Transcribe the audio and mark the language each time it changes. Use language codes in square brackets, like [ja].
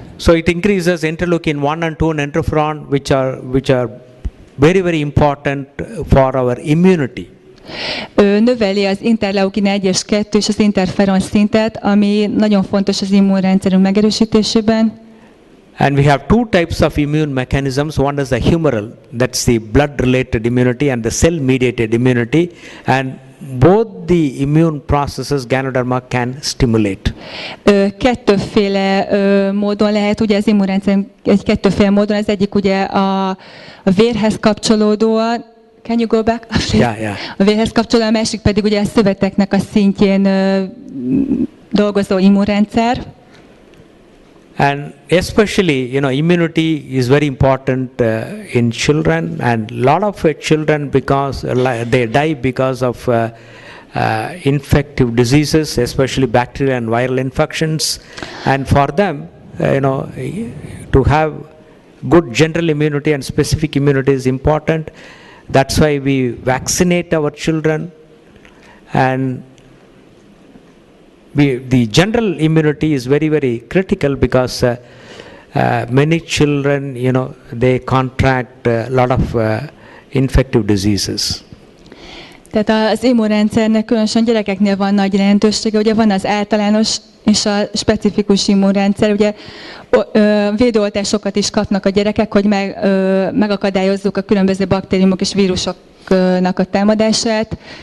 [en] So it increases interleukin 1 and 2 and interferon, which are very, very important for our immunity. [hu] Növeli az interleukin 1 és 2 és az interferon szintet, ami nagyon fontos az immunrendszerünk megerősítésében. [en] And we have two types of immune mechanisms. One is the humoral, that's the blood-related immunity, and the cell-mediated immunity. And both the immune processes Ganoderma can stimulate. [hu] Kettőféle módon lehet, ugye az immunrendszer egy kettőféle módon, az egyik ugye a vérhez kapcsolódóan, [en] can you go back? Yeah. [hu] A vérhez kapcsolódóan, a másik pedig ugye a szöveteknek a szintjén dolgozó immunrendszer. [en] And especially, immunity is very important in children, and a lot of children, because they die because of infective diseases, especially bacterial and viral infections. And for them, to have good general immunity and specific immunity is important. That's why we vaccinate our children, and the general immunity is very, very critical, because many children, they contract a lot of infective diseases. [hu] Tehát az immunrendszernek különösen gyerekeknél van nagy jelentősége, ugye van az általános és a specifikus immunrendszer, ugye védőoltásokat is kapnak a gyerekek, hogy megakadályozzuk a különböző baktériumok és vírusoknak a támadását.